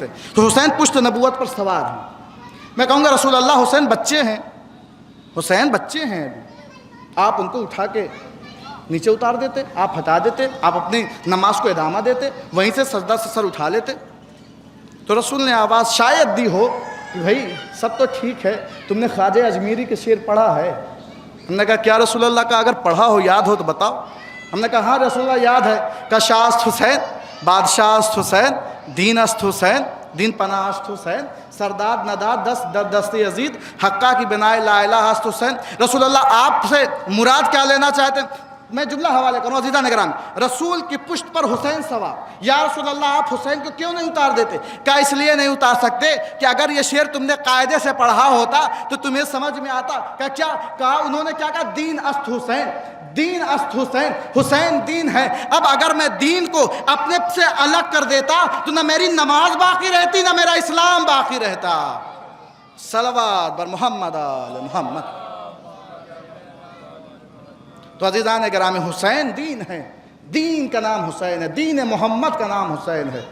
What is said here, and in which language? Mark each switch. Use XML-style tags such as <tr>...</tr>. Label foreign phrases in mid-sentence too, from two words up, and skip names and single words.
<ur>تو حسین پشت نبوت پر سوار ہیں۔ میں کہوں گا رسول اللہ حسین بچے ہیں، حسین بچے ہیں ابھی، آپ ان کو اٹھا کے نیچے اتار دیتے، آپ ہٹا دیتے، آپ اپنی نماز کو ادامہ دیتے، وہیں سے سجدہ سے سر اٹھا لیتے۔ تو رسول نے آواز شاید دی ہو کہ بھائی سب تو ٹھیک ہے، تم نے خواجہ اجمیری کے شعر پڑھا ہے؟ ہم نے کہا کیا رسول اللہ کا، اگر پڑھا ہو یاد ہو تو بتاؤ۔ ہم نے کہا ہاں رسول اللہ یاد ہے، کہ</ur> <fa>شاست حسین، بادشاہ است حسین، دین است حسین، دین پناہ است حسین، سرداد نداد دست در دست یزید، حقہ کی بنائے لا الہ است حسین۔</fa> <ur>رسول اللہ آپ سے مراد کیا لینا چاہتے ہیں؟ میں جملہ حوالے کروں عزیزان گرامی، رسول کی پشت پر حسین سوار، یا رسول اللہ آپ حسین کو کیوں نہیں اتار دیتے؟ کیا اس لیے نہیں اتار سکتے کہ اگر یہ شعر تم نے قاعدے سے پڑھا ہوتا تو تمہیں سمجھ میں آتا؟ کیا کہا انہوں نے؟ کیا کہا؟</ur> <fa>دین است حسین، دین است حسین،</fa> <ur>حسین دین ہے۔ اب اگر میں دین کو اپنے سے الگ کر دیتا تو نہ میری نماز باقی رہتی، نہ میرا اسلام باقی رہتا۔</ur> <fa>صلوات بر محمد آل محمد۔</fa> <ur>تو عزیزان گرامی حسین دین ہے، دین کا نام حسین ہے، دین محمد کا نام حسین ہے۔</ur>